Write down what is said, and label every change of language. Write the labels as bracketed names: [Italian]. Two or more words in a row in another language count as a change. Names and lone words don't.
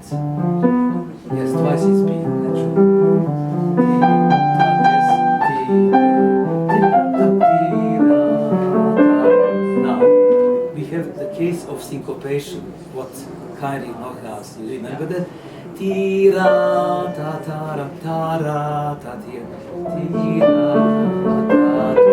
[English] Yes, twice is B, natural. Now, we have the case of syncopation. What Kyrie Knockhouse, you remember that? Tira ta ta ra ta ra ta ti tira ta ta.